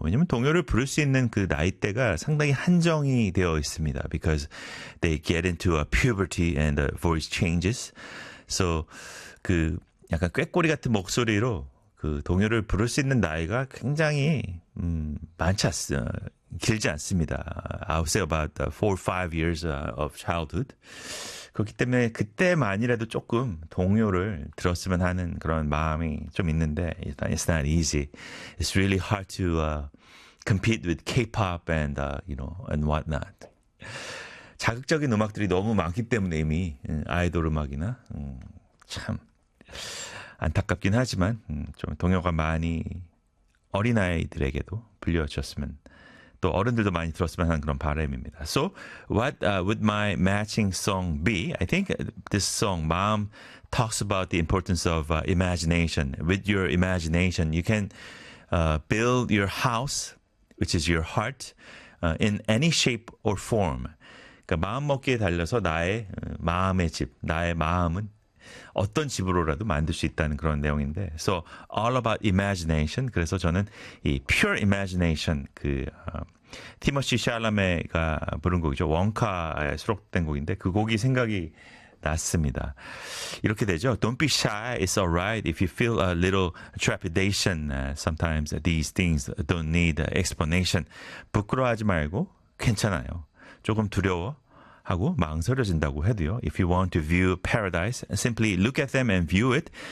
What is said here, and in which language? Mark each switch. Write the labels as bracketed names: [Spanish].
[Korean] 왜냐면 동요를 부를 수 있는 그 나이대가 상당히 한정이 되어 있습니다. [English] Because they get into a puberty and the voice changes. [Korean] So 그 약간 꾀꼬리 같은 목소리로 그 동요를 부를 수 있는 나이가 굉장히 많지 않습니다. 길지 않습니다. [English] I would say about 4 or 5 years of childhood. [Korean] 그렇기 때문에 그때만이라도 조금 동요를 들었으면 하는 그런 마음이 좀 있는데, [English] it's not easy. It's really hard to compete with K-pop and and whatnot. [Korean] 자극적인 음악들이 너무 많기 때문에 이미 아이돌 음악이나 참 안타깝긴 하지만 좀 동요가 많이 어린 아이들에게도 불려졌으면. 또 어른들도 많이 들었으면 하는 그런 바람입니다. [English] So what would my matching song be? I think this song, Mom, talks about the importance of imagination. With your imagination, you can build your house, which is your heart, in any shape or form. [Korean] 그러니까 마음먹기에 달려서 나의 마음의 집, 나의 마음은 어떤 집으로라도 만들 수 있다는 그런 내용인데, [English] So all about imagination. [Korean] 그래서 저는 이 pure imagination 그 티머시 샬라메가 부른 곡이죠. 원카에 수록된 곡인데 그 곡이 생각이 났습니다. 이렇게 되죠. [English] Don't be shy. It's alright if you feel a little trepidation. Sometimes these things don't need explanation. [Korean] 부끄러워하지 말고 괜찮아요. 조금 두려워. 하고 망설여진다고 해도요. [English] If you want to view paradise, simply look at them and view it.